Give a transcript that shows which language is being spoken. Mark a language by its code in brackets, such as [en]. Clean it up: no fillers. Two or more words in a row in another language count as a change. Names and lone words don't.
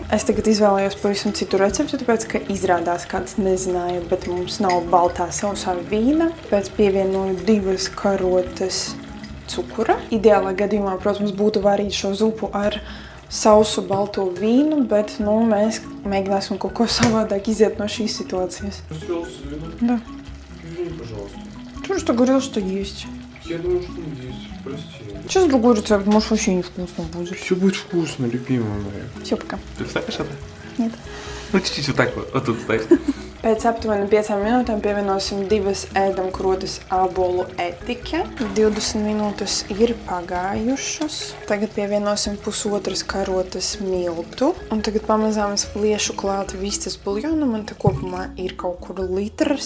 [lv] Es tagad izvēlējos pavisam citu recepti, tāpēc, ka izrādās kāds nezināja, bet mums nav baltā sausā vīna. Pēc pievienoju 2 karotes cukura. Ideālā gadījumā, protams, būtu varīt šo zupu ar sausu balto vīnu, bet, mēs mēģināsim kaut ko savādāk iziet no šīs ситуации. [ru] Да. Извини, пожалуйста. Чего ж ты говорил, что есть? Я думаю, что есть. Прости. Сейчас другой рецепт, может, вообще невкусно будет. Все будет вкусно, любимая моя. Все, пока. Ты вставишь это? Нет. Ну, чуть-чуть вот так вот тут стоишь. [lv] Pēc aptuveni 5 minūtēm pievienosim 2 ēdamkrotes ābolu etiķe. 20 minūtes ir pagājušas. Tagad pievienosim 1,5 karotes miltu. Un tagad pamazām es liešu klāt vistas buljonu. Man te kopumā ir kaut kur litrs.